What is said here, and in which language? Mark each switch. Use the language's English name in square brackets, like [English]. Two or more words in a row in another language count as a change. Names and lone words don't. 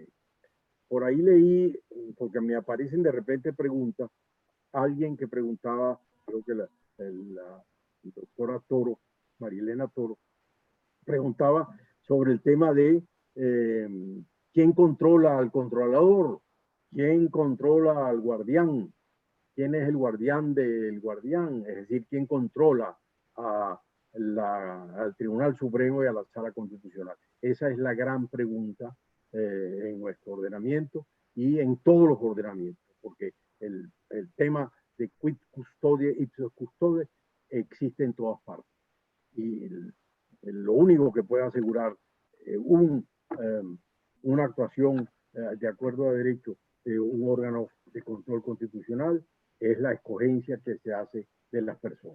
[Spanish] Por ahí leí, porque me aparecen de repente preguntas, alguien que preguntaba, creo que la doctora Toro, Marilena Toro, preguntaba sobre el tema de quién controla al controlador, quién controla al guardián, quién es el guardián del guardián, es decir, quién controla al Tribunal Supremo y a la Sala Constitucional. Esa es la gran pregunta en nuestro ordenamiento y en todos los ordenamientos, porque el tema de [Latin] quid custodie ipsos custode [Spanish] existe en todas partes. Y lo único que puede asegurar una actuación de acuerdo a derecho de un órgano de control constitucional es la escogencia que se hace de las personas.